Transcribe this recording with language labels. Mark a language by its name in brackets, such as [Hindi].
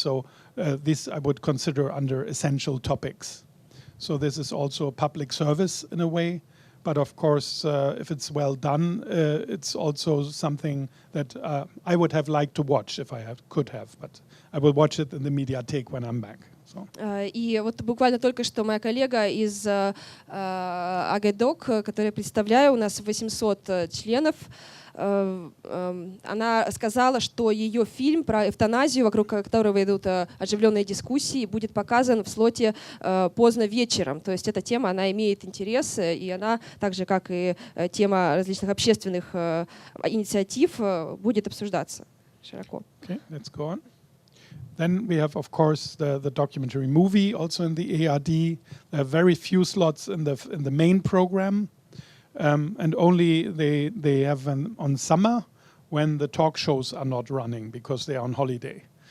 [English] So this I would consider under essential topics. So this is also a public service in a way. But of course, if it's well done, it's also something that I would have liked to watch if I could have. But I will watch it in the Mediathek when I'm back. So. [Russian] И вот буквально только что моя коллега из АГДОК, которую я представляю, у нас 800 членов, она сказала, что ее фильм про эвтаназию, вокруг которого идут оживленные дискуссии, будет показан в слоте поздно вечером. То есть эта тема, она имеет интерес, и она, так же как и тема различных общественных инициатив, будет обсуждаться широко. [English] Okay, let's go on. Then we have, of course, the documentary movie, also in the ARD. There are very few slots in the main program. And only they have on summer when the talk shows are not running because they are on holiday.